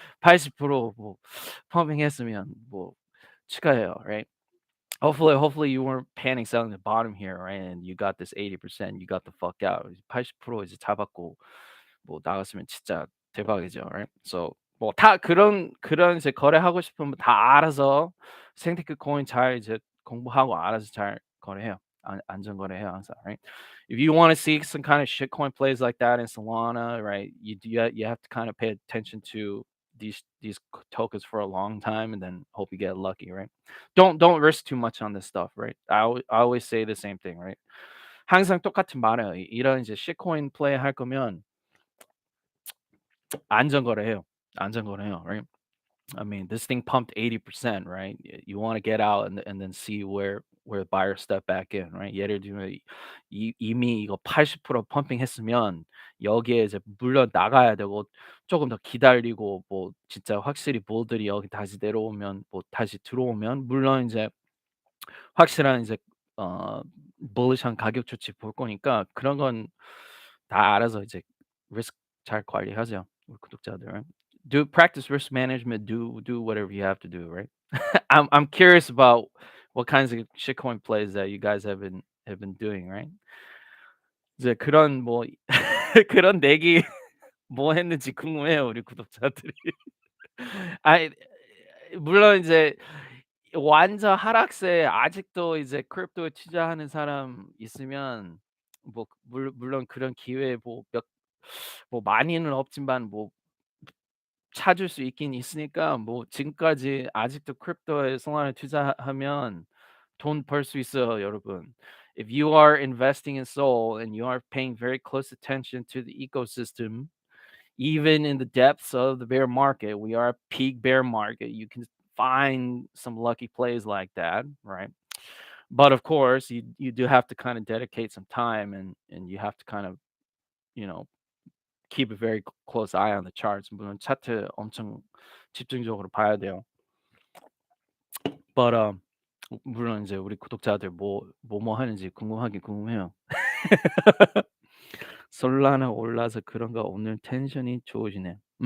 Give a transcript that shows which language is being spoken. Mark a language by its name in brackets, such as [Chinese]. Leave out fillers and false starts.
[Korean] 80%뭐 펌핑했으면 뭐 축하해요, right? [English] Hopefully you weren't panic selling the bottom here, right? And you got this 80%, you got the fuck out. [Korean] 80% 이제 잡았고 뭐 나갔으면 진짜 대박이죠, right? So 뭐 다 그런 이제 거래하고 싶으면 다 알아서 생테크 코인 잘 이제 공부하고 알아서 잘 거래해요. 안전 거래해요 항상, right? [English] If you want to see some kind of shitcoin plays like that in Solana, right? You have to kind of pay attention to these tokens for a long time and then hope you get lucky, right? Don't risk too much on this stuff, right? I always say the same thing, right? [Korean] 항상 똑같은 말이에요. 이런 이제 shitcoin 플레이 할 거면 안전거래해요. 안전거래해요, [English] right? I mean, this thing pumped 80%, right? You want to get out and then see where buyers step back in, right? [Korean] 예를 들면 이미 이거 80% 펌핑했으면 여기에 이제 물러 나가야 되고 조금 더 기다리고 뭐 진짜 확실히 부들이 여기 다시 내려오면 뭐 다시 들어오면 물론 이제 확실한 이제 어 bulish한 가격 조치 볼 거니까 그런 건 다 알아서 이제 리스크 잘 관리하죠, 우리 구독자들. [English] Do practice risk management, do whatever you have to do, right? I'm curious about what kinds of shitcoin plays that you guys have been doing, right? [Korean] 이제 그런 뭐 그런 내기 뭐 했는지 궁금해요, 우리 구독자들이. 아이 물론 이제 완전 하락세에 아직도 이제 크립토에 투자하는 사람 있으면 뭐 물론 그런 기회 뭐 많이는 없지만 뭐 찾을 수 있긴 있으니까 뭐 지금까지 아직도 크립토에 송환에 투자하면 돈 벌 수 있어요, 여러분. [English] If you are investing in Soul and you are paying very close attention to the ecosystem, even in the depths of the bear market, we are a peak bear market. You can find some lucky plays like that, right? But of course, you do have to kind of dedicate some time and you have to kind of, you know, keep a very close eye on the charts. [Korean] 물론 차트 엄청 집중적으로 봐야 돼요. But 물론 이제 우리 구독자들 뭐뭐 하는지 궁금하긴 궁금해요. 솔라나 올라서 그런가 오늘 텐션이 좋으시네.